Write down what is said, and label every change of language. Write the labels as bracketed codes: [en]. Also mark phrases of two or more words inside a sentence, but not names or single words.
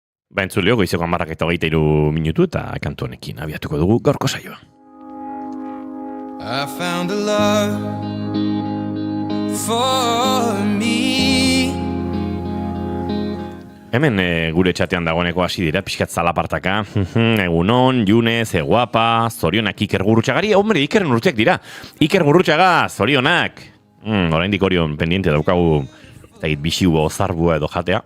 [eu] Ba, entzuleo, goizeko 10:23 minutu eta kantu honekin abiatuko dugu gaurko saioa. [en] I found a love for me. [eu] Hemen gure txatean dagoeneko hasi dira, pixkat zalapartaka. Egunon, Junez, guapa, zorionak Iker Gurrutxagari. Hombre, Iker Gurrutxak dira. Iker Gurrutxaga, zorionak. Oraindik orion pendiente daukagu, bisiu zarbua edo jatea.